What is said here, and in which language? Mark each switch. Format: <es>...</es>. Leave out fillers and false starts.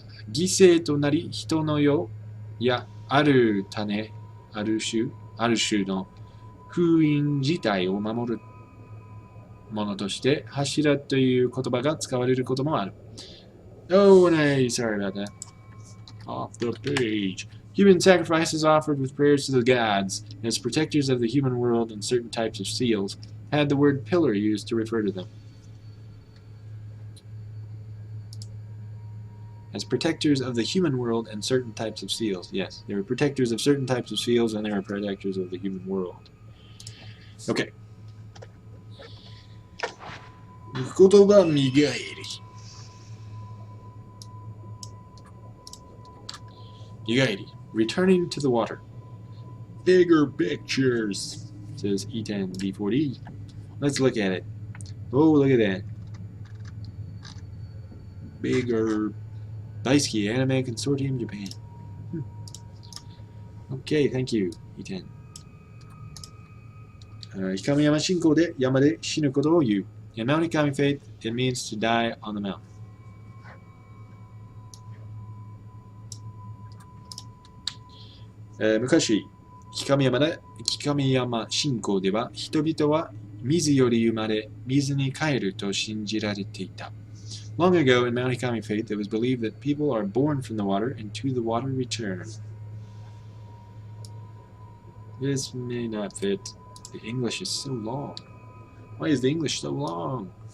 <ja>犠牲となり人の世やある種の封印自体を守るものとして柱という言葉が使われることもある。</ja> <en>Oh, nice. Sorry about that. Off the page. Human sacrifices offered with prayers to the gods as protectors of the human world and certain types of seals had the word pillar used to refer to them. As protectors of the human world and certain types of seals. Yes, they were protectors of certain types of seals and they were protectors of the human world. Okay.</en> <ja>言葉磨り。磨り。</ja> <en>Returning to the water. Bigger pictures, says E10 B40. Let's look at it. Oh, look at that. Bigger. Daisuki Anime Consortium Japan. Okay, thank you, E10.</en> <ja>光山信仰で山で死ぬことを言う。</ja> <en>In Mount Ikami faith, it means to die on the mountain.</en> <ja>昔、光山信仰では人々は水より生まれ、水に帰ると信じられていた。</ja> <en>Long ago in Mount Ikami faith, it was believed that people are born from the water and to the water return. This may not fit. The English is so long. Why is the English so long?</en>